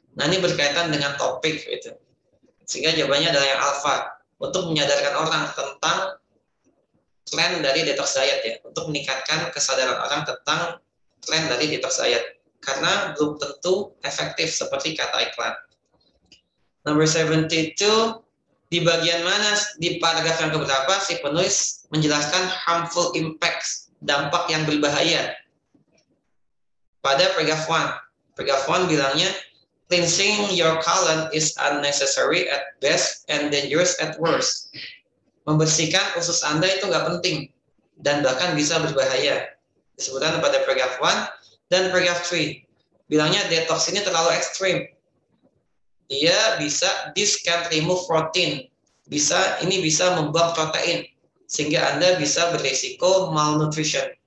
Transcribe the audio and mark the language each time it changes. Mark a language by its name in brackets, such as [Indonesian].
[Indonesian] Nah, ini berkaitan dengan topik gitu. Sehingga jawabannya adalah yang alpha, untuk menyadarkan orang tentang tren dari detox diet ya, untuk meningkatkan kesadaran orang tentang tren dari detox diet. Karena belum tentu efektif seperti kata iklan. Number 72, di bagian mana di paragraf yang keberapa si penulis menjelaskan [English] harmful impacts, [Indonesian] dampak yang berbahaya. Pada paragraf 1. Paragraf 1 bilangnya, [English] cleansing your colon is unnecessary at best and dangerous at worst. [Indonesian] Membersihkan usus Anda itu nggak penting dan bahkan bisa berbahaya. Disebutkan pada paragraf 1 dan paragraf 3. Bilangnya detox ini terlalu ekstrim. Dia [English] this can remove protein. [Indonesian] Ini bisa membuang protein. Sehingga Anda bisa berisiko malnutrition.